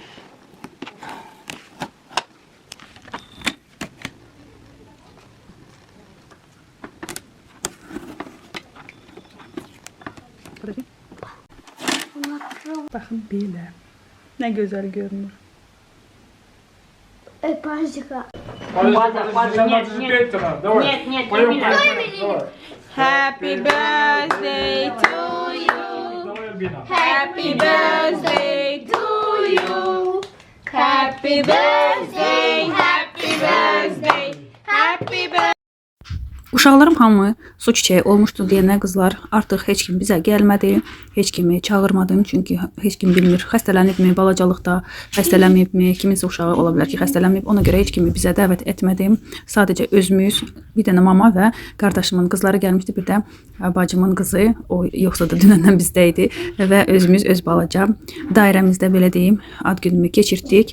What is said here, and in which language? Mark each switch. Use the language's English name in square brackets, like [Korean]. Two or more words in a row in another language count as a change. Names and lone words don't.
[Azerbaijani] Baxın belə. Nə gözəl görünür. [Russian] Пазика. Нет, Поем, [English] Happy birthday to you. [Russian] Давай, Альбина. [English] Happy birthday to you. Happy birthday, happy birthday, happy birthday. [Azerbaijani] Uşaqlarım hamı su çiçəyi olmuşdu deyənə qızlar, artıq heç kim bizə gəlmədi, heç kimi çağırmadım, çünki heç kim bilmir, xəstələnibmi, balacalıqda xəstələnməyibmi, kiminsə uşağı ola bilər ki, xəstələnməyib, ona görə heç kimi bizə dəvət etmədim. Sadəcə özümüz, bir dənə mama və qardaşımın qızları gəlmişdi, bir də bacımın qızı, o yoxsa da dünəndən bizdə idi və özümüz öz balaca dairəmizdə belə deyim, ad günümü keçirtdik.